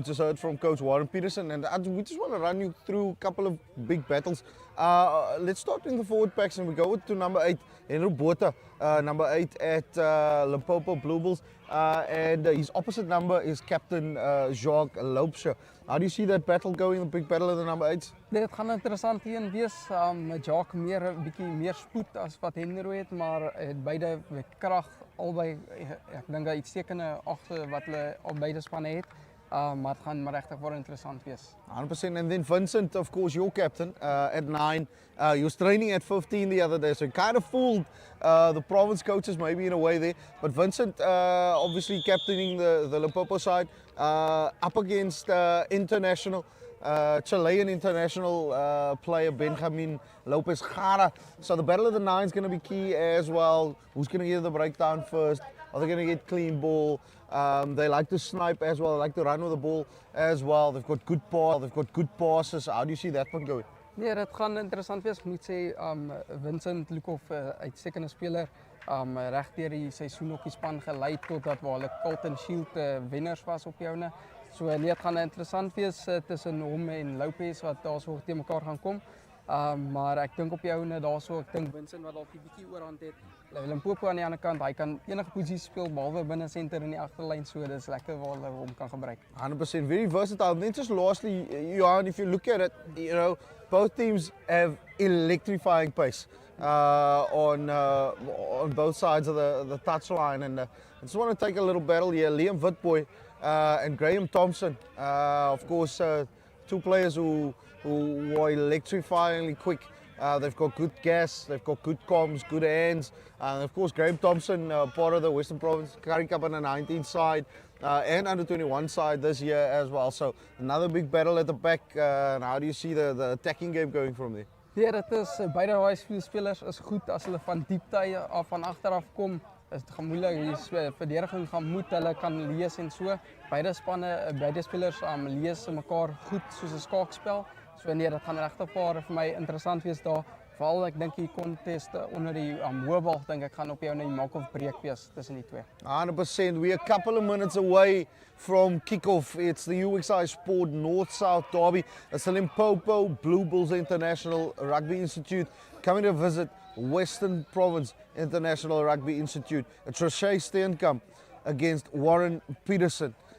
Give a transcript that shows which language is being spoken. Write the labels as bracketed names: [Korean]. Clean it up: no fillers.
[English] Just heard from Coach Warren Peterson, and we just want to run you through a couple of big battles. Let's start in the forward packs, and we go to number 8, Henry Botha, number 8 at Limpopo Blue Bulls, and his opposite number is Captain Jacques Loupsche. How do you see that battle going, the big battle of the number 8s? [Afrikaans] Dit gaan interessant heen wees. Jacques bietjie meer spoed as wat Henry het, maar beide met krag, albei ek dink hy uitstekende agter wat hulle op beide spanne het. Maar het gaan maar regtig word interessant wees. [English] 100%. And then Vincent, of course, your captain at 9. He was training at 15 the other day, so he kind of fooled the province coaches maybe in a way there. But Vincent, obviously captaining the Limpopo side, up against international, Chilean international player Benjamin Lopez Jara. So the battle of the 9 is going to be key as well. Who's going to get the breakdown first? Are they going to get clean ball? They like to snipe as well. They like to run with the ball as well. They've got good pass. They've got good passes. How do you see that one going? [Afrikaans] Ja, dit gaan interessant wees. Ek moet sê, Vincent Lukhoff, uitstekende speler, reg deur die seisoen op die span gelei totdat waar hulle Colton Shield wenners was op joune. So nee, dit gaan interessant wees tussen hom en Lopez wat daarso te mekaar gaan kom. Maar ek dink op die ouene daarso, ek dink Vincent wat dalk 'n bietjie oorhand het. Limpopo aan die ander kant, hy kan enige posisie speel behalwe binne senter in die agterlyn, so dis lekker waar hulle hom kan gebruik. [English] 100%, very versatile. Then just lastly, Johan, if you look at it, both teams have electrifying pace on both sides of the touchline. And I just want to take a little battle here. Liam Witboy and Graham Thompson, of course, two players who are electrifyingly quick. They've got good gas, they've got good comms, good hands. Of course, Graham Thompson, part of the Western Province Currie Cup on the 19th side and under 21 side this year as well. So another big battle at the back. And how do you see the attacking game going from there? [Afrikaans] Ja, dit is beide daai spelers is goed as hulle van diepte af van agteraf kom. Dit gaan moeilik, die verdediging gaan moet hulle kan lees en so. Beide spanne, beide spelers lees mekaar goed soos 'n skaakspel. So nee, dit gaan regtig vir my interessant wees daar. Veral ek dink die contest onder die hoëbal dink ek gaan op jou na die maak of breek wees tussen die twee. [English] 100%. We're a couple of minutes away from kickoff. It's the UXI Sport North-South Derby. It's the Limpopo Blue Bulls International Rugby Institute coming to visit Western Province International Rugby Institute. It's Roche Steenkamp against Warren Peterson.